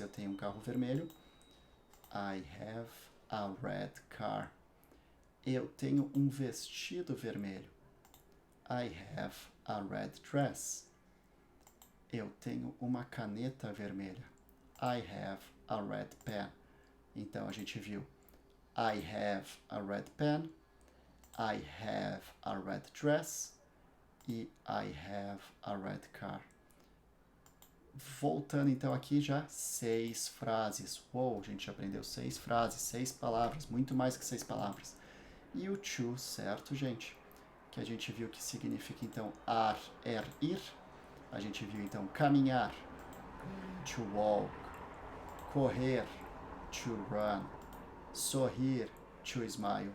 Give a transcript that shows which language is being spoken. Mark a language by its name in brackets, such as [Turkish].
[Portuguese] Eu tenho um carro vermelho. [English] I have a red car. [Portuguese] Eu tenho um vestido vermelho. [English] I have a red dress. [Portuguese] Eu tenho uma caneta vermelha. [English] I have a red pen. [Portuguese] Então a gente viu [English] I have a red pen, I have a red dress e I have a red car. [Portuguese] Voltando então aqui já 6 frases. Uou, a gente aprendeu 6 frases, 6 palavras, muito mais que 6 palavras. E o to, certo, gente? Que a gente viu que significa então ir. A gente viu então caminhar, to walk, correr, to run, sorrir, to smile.